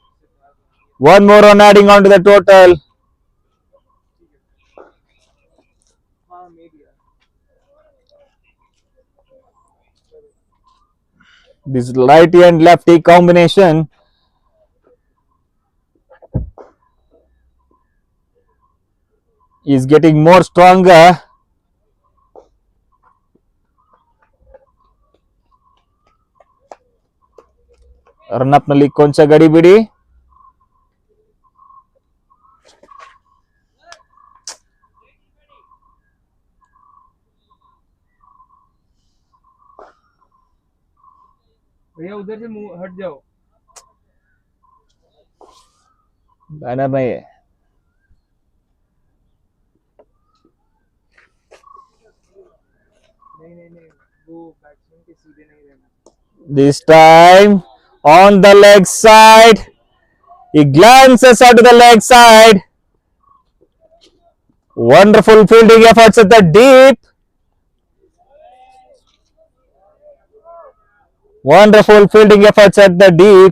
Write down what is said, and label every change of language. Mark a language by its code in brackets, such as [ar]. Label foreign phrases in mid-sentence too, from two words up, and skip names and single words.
[en] One more run adding on to the total. This righty and lefty combination is getting more stronger. Run up [kn] ನಲ್ಲಿ ಕೊಂಚ ಗಡಿಬಿಡಿ. [hi] भैया उधर से हट जाओ. बैनर नहीं है. नहीं वो बैट्समैन के सीधे नहीं रहना. [en] This time on the leg side, he glances out to the leg side. Wonderful fielding efforts at the deep. Wonderful fielding efforts at the deep.